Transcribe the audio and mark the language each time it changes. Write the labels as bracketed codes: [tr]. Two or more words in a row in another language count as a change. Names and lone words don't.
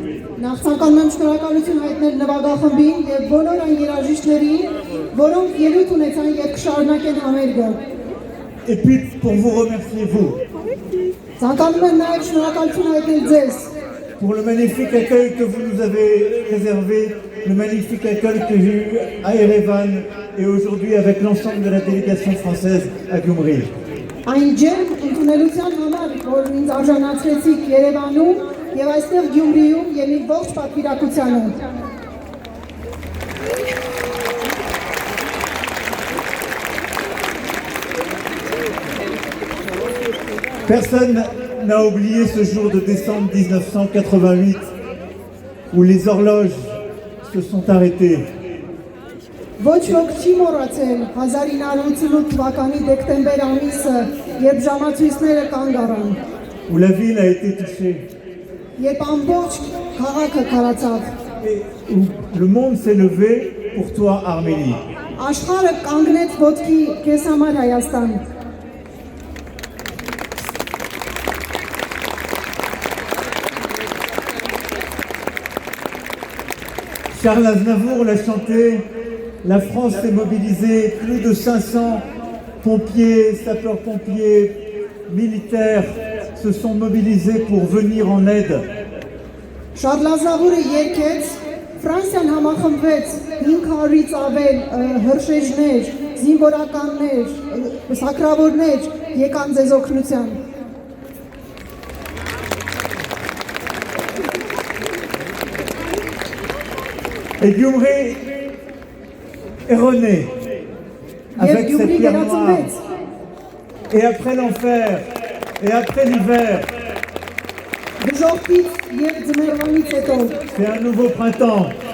[fr] Et puis pour vous remercier vous. Pour le magnifique accueil que vous nous avez réservé, le magnifique accueil que j'ai eu à Erevan et aujourd'hui avec l'ensemble de la délégation française à Gyumri. [hy] Այն ջերմ ընդունելության համար, որ ինձ արժանացրեցիք Երևանում եւ այստեղ Գյումրիում եւ իմ ողջ պատվիրակությանը։ [fr] Personne n'a oublié ce jour de décembre 1988 où les horloges se sont arrêtées. [hy] Ոչ ոք չի մոռացել 1988 թվականի դեկտեմբեր ամիսը, երբ ժամացույցները կանգ առան։ [fr] Où la ville a été touchée. [hy] Երբ ամբողջ քաղաքը քարացավ։ [fr] Et où le monde s'est levé pour toi Arménie. [hy] Աշխարհը կանգնեց ոտքի քեզ համար Հայաստան։ [fr] Charles Aznavour l'a chanté. La France s'est mobilisée, plus de 500 pompiers, sapeurs-pompiers, militaires se sont mobilisés pour venir en aide. [hy] Շարլ Ազնավուրը երգեց, Ֆրանսիան համախմբվեց 500-ից ավել հրշեջներ, զինվորականներ, սակրավորներ եկան ձեզ օգնության։ [fr] Et Gyumri est rené avec cette pierre noire. Et après l'enfer, et après l'hiver, c'est un nouveau printemps.